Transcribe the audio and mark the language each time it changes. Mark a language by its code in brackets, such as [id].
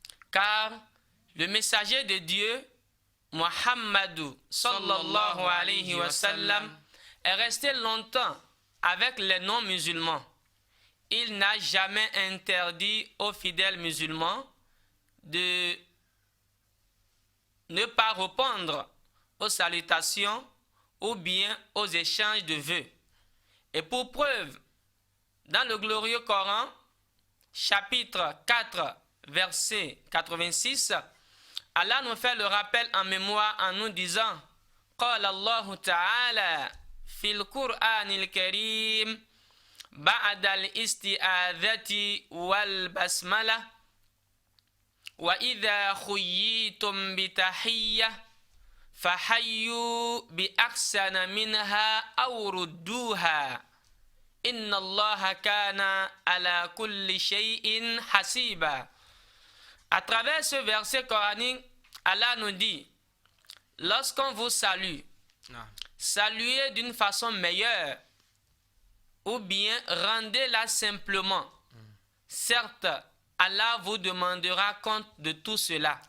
[fr] Car le messager de Dieu, Muhammadou sallallahu alayhi wa sallam, est resté longtemps avec les non-musulmans. Il n'a jamais interdit aux fidèles musulmans de ne pas répondre aux salutations ou bien aux échanges de vœux. Et pour preuve, dans le glorieux Coran, chapitre 4, verset 86, Allah nous fait le rappel en mémoire en nous disant [ar] قال الله تعالى في القرآن الكريم بعد الاستعاذة والبسملة وإذا خييتم بتحية فحيوا بأحسن منها أو ردوها إن الله كان على كل شيء حسيبا. [fr] À travers ce verset coranique, Allah nous dit, lorsqu'on vous salue, saluez d'une façon meilleure ou bien rendez-la simplement. Certes, Allah vous demandera compte de tout cela.